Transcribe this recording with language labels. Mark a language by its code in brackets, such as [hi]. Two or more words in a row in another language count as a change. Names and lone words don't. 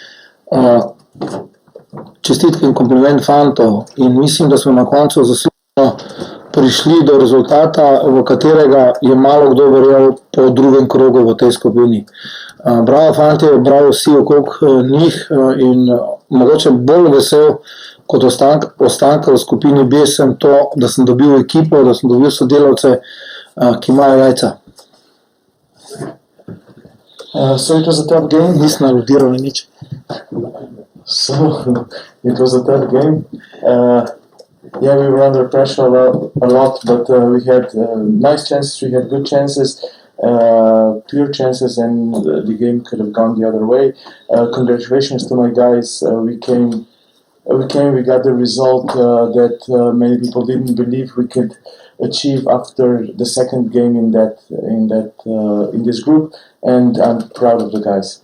[sl] Čestitke in kompliment fantov in mislim, da smo na koncu zasluženo prišli do rezultata, v katerega je malo kdo verjel po drugem krogu v tej skupini. Bravo fantje, bravo vsi okrog njih in mogoče bolj vesel kot ostanka v skupini B sem to, da sem dobil ekipo, da sem dobil sodelavce, ki imajo jajca. [en] So it was a tough game? [sl] Nisem aludiral na nič. [en] So, it was a tough game. Yeah, we were under pressure a lot, but we had nice chances, we had good chances, pure chances, and the game could have gone the other way. Congratulations to my guys. We got the result that many people didn't believe we could achieve after the second game in this group, and I'm proud of the guys.